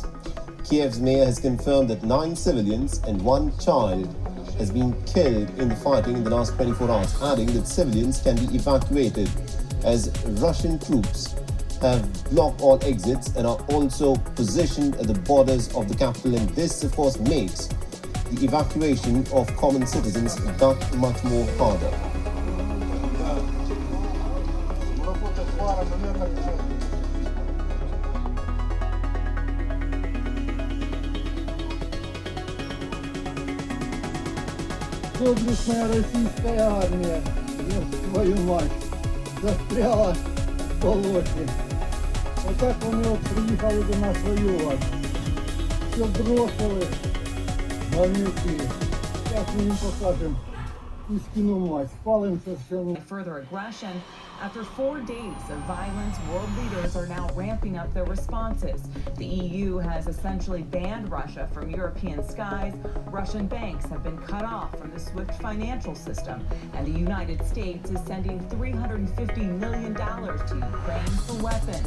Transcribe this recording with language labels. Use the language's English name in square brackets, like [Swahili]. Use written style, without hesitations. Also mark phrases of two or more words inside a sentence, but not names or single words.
[English] Kiev's mayor has confirmed that 9 civilians and 1 child has been killed in the fighting in the last 24 hours, adding that civilians can be evacuated as Russian troops have blocked all exits and are also positioned at the borders of the capital, and this of course makes the evacuation of common citizens that much more harder. [Russian] Доблестная российская армия, ёб твою мать, застряла в болоте. [Ukrainian] Вот так вони от приїхали до нас воювати. [Russian] Все бросили, говнюки. [Ukrainian] Зараз ми їм покажемо істину мать. Спалимося все. [English] Further aggression. After 4 days of violence, world leaders are now ramping up their responses. The EU has essentially banned Russia from European skies. Russian banks have been cut off from the SWIFT financial system. And the United States is sending $350 million to Ukraine for weapons.